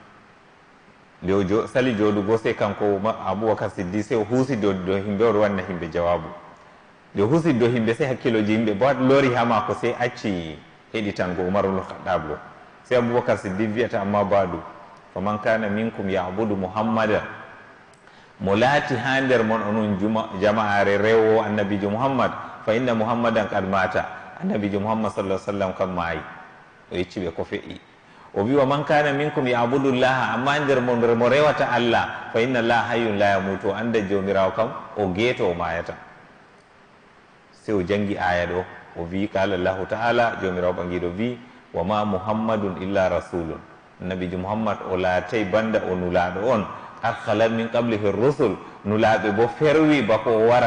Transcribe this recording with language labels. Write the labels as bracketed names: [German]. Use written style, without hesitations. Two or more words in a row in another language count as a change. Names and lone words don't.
[Fula] nde o sali jooɗugo sai kanko Abubakar Siddiq sai o huusi dow himɓe oɗo wanna himɓe jawabu nde o huusi dow himɓe sai hakkiloji yimɓe bo lori ha mako sai acci heɗitango Umar ibn Khattab ɗo sai Abubakar Siddiq wiyata [Arabic] أما بعد فمن كان منكم يعبد محمدا [Fula] mo laati ha nder mon onon jama'are rewo annabijo muhammad [Arabic] فإن محمدا قد مات [Fula] annabijo muhammad [Arabic] صلى الله عليه وسلم [Fula] kam maayi o yecci ɓe ko fe'i o wi [Arabic] ومن كان منكم يعبد الله [Fula] amma nder mon mo rewata allah [Arabic] فإن الله حي لا يموت [Fula] o anda jomirawo kam o geeto o mayata sai o jangi aya ɗo o wi [Arabic] قال الله تعالى [Fula] jomirawo ɓangiɗo wi [Arabic] وما محمد إلا رسول [Fula] annabijo muhammad o laatay banda o nulaaɗo on [Arabic] قد خلت من قبله رسل [Fula] nulaaɓe bo ferwi bako o wara